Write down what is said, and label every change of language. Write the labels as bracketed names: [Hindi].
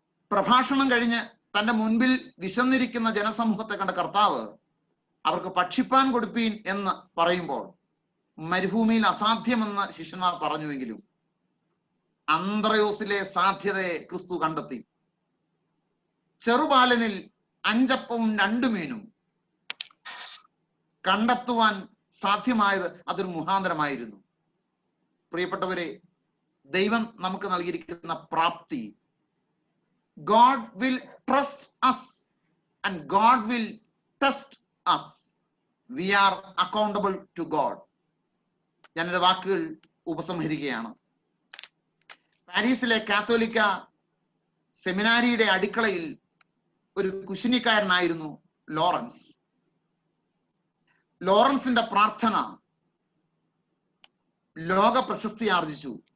[Malayalam] പ്രഭാഷണം കഴിഞ്ഞ് തന്റെ മുൻപിൽ വിശന്നിരിക്കുന്ന ജനസമൂഹത്തെ കണ്ട കർത്താവ് അവർക്ക് ഭക്ഷിപ്പാൻ കൊടുപ്പീൻ എന്ന് പറയുമ്പോൾ മരുഭൂമിയിൽ അസാധ്യമെന്ന് ശിഷ്യന്മാർ പറഞ്ഞുവെങ്കിലും അന്ത്രയോസിലെ സാധ്യതയെ ക്രിസ്തു കണ്ടെത്തി. ചെറുബാലനിൽ 5 അപ്പവും 2 മീനും കണ്ടെത്തുവാൻ സാധ്യമായത് അതൊരു മുഖാന്തരമായിരുന്നു. പ്രിയപ്പെട്ടവരെ, ദൈവം നമുക്ക് നൽകിയിരിക്കുന്ന പ്രാപ്തി, [English] God will trust us and God will test us. We are accountable to God. [Malayalam] ഞാൻ എൻ്റെ വാക്കുകൾ ഉപസംഹരിക്കുകയാണ്. പാരീസിലെ കാത്തോലിക്ക സെമിനാരിയുടെ അടുക്കളയിൽ ഒരു കുശിനിക്കാരനായിരുന്നു ലോറൻസ്. ലോറൻസിന്റെ പ്രാർത്ഥന ലോക പ്രശസ്തി ആർജിച്ചു.